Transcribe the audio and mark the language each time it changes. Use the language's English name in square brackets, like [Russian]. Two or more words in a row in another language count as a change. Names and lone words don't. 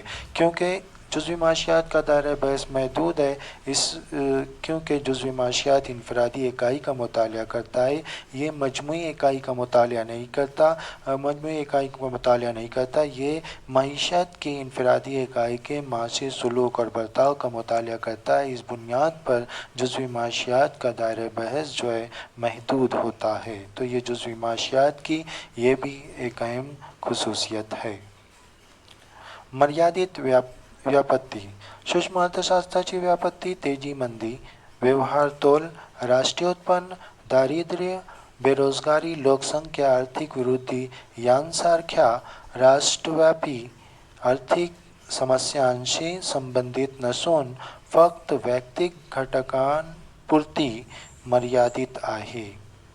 [Urdu] کیونکہ جزوی معاشیات کا دائرۂ بحث محدود ہے، کیونکہ جزوی معاشیات انفرادی اکائی کا مطالعہ کرتا ہے، یہ مجموعی اکائی کا مطالعہ نہیں کرتا، یہ معیشت کی انفرادی اکائی کے معاشی سلوک اور برتاؤ کا مطالعہ کرتا ہے۔ اس بنیاد پر جزوی معاشیات کا دائرۂ بحث جو ہے محدود ہوتا ہے۔ تو یہ جزوی معاشیات کی یہ بھی ایک اہم خصوصیت ہے۔ [Marathi] मर्यादित व्यापत्ती। सूक्ष्म अर्थशास्त्राची व्यापत्ती तेजी मंदी, व्यवहार तोल, राष्ट्रीय उत्पन्न, दारिद्र्य, बेरोजगारी, लोकसंख्या, आर्थिक वृद्धी यांसारख्या राष्ट्रव्यापी आर्थिक समस्यांशी संबंधित नसून फक्त वैयक्तिक घटकांपुरती मर्यादित आहे।